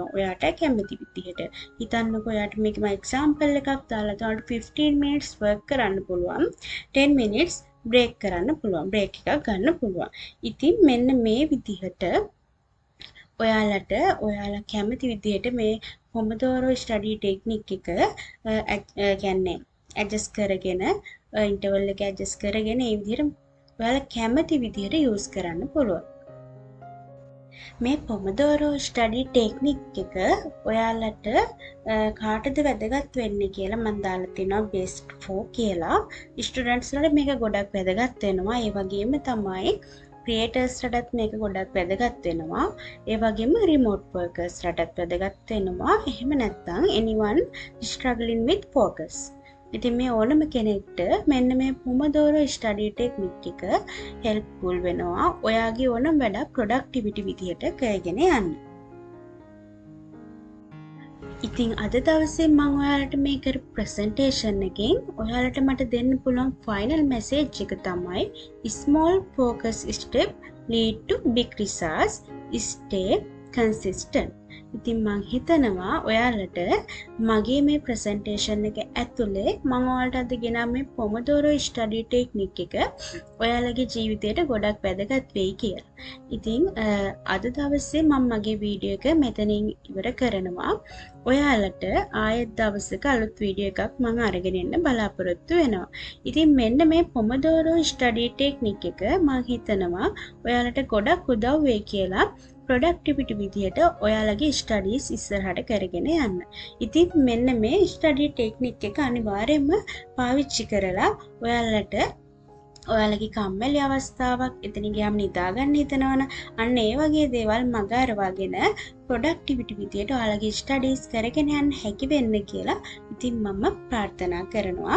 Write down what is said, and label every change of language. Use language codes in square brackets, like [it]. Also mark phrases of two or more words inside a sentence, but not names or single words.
[si] ඔයාට කැමති විදිහට. හිතන්නකෝ ඔයාට මේක මම example එකක් දාලා ඔයාලට 15 [en] minutes work [si] කරන්න පුළුවන්. 10 [en] minutes break [si] කරන්න පුළුවන්. break එකක් ගන්න පුළුවන්. ඉතින් මෙන්න මේ විදිහට ඔයාලට ඔයාලා කැමති විදිහට මේ Pomodoro [en] study technique [si] එක කියන්නේ adjust කරගෙන interval එක adjust කරගෙන ඒ විදිහට ඔයාලා කැමති විදිහට use කරන්න පුළුවන්. මේ Pomodoro [en] study technique [si] එක ඔයාලට කාටද වැදගත් වෙන්නේ කියලා මම දාලා තිනවා [en] best for [si] කියලා. ස්ටුඩන්ට්ස් වලට මේක ගොඩක් වැදගත් වෙනවා. ඒ වගේම තමයි creators ලටත් මේක ගොඩක් වැදගත් වෙනවා. ඒ වගේම [en] remote workers [si] ලටත් වැදගත් වෙනවා. [en] එහෙම නැත්නම් anyone struggling with focus. [si] ඉතින් මේ ඕනම කෙනෙක්ට මෙන්න මේ Pomodoro [en] study technique [si] එක helpful වෙනවා. ඔයාගේ ඕනම වැඩ productivity විදියට කරගෙන යන්න. ඉතින් අද දවසේ මම ඔයාලට මේ කරපු presentation එකෙන් ඔයාලට මට දෙන්න පුළුවන් [en] final message [si] එක තමයි [en] small focus step lead to big results. Stay consistent. [si] ඉතින් මං හිතනවා ඔයාලට මගේ මේ ප්‍රසන්ටේෂන් එක ඇතුලේ මම ඔයාලට අද ගෙනා මේ Pomodoro [en] study technique [si] එක ඔයාලගේ ජීවිතයට ගොඩක් වැදගත් වෙයි කියලා. ඉතින් අද දවසේ මම මගේ වීඩියෝ එක මෙතනින් ඉවර කරනවා. ඔයාලට ආයෙත් දවසක අලුත් වීඩියෝ එකක් මම අරගෙන එන්න බලාපොරොත්තු වෙනවා. ඉතින් මෙන්න මේ Pomodoro [en] study technique [si] එක මම හිතනවා ඔයාලට ගොඩක් උදව් වෙයි කියලා productivity විදියට ඔයාලගේ studies ඉස්සරහට කරගෙන යන්න. ඉතින් මෙන්න මේ [en] study technique [si] එක අනිවාර්යයෙන්ම පාවිච්චි කරලා ඔයාලට ඔයාලගේ කම්මැලි අවස්ථාවක් එතන ගියාම නිදා ගන්න හිතනවනම් අන්න ඒ වගේ දේවල් මග අරවාගෙන productivity විදියට ඔයාලගේ studies කරගෙන යන්න හැකි වෙන්න කියලා ඉතින් මම ප්‍රාර්ථනා කරනවා.